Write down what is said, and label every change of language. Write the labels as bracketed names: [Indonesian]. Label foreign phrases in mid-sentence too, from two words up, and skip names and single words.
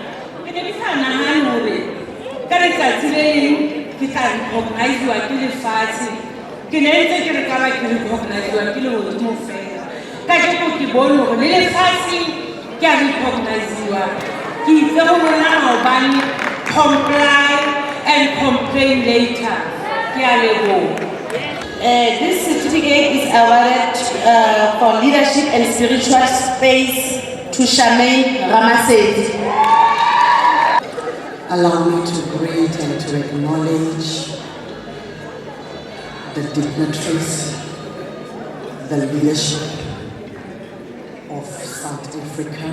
[Southern Sotho] Ke ne ke sa nahane hore ka letsatsi le leng ke tla recognize-wa ke lefatshe. Ke ne ntse ke re ka ba ke recognize-wa ke le hodimo fela. Ka ke ke bone hore le lefatshe ke a recognize-wa. Ke itse ho lona hobane [English] comply and complain later. [Southern Sotho] Ke a leboha. [English] This certificate is awarded for leadership and spiritual space to Charmaine Ramasedi. Allow me to greet and to acknowledge the dignitaries, the leadership of South Africa.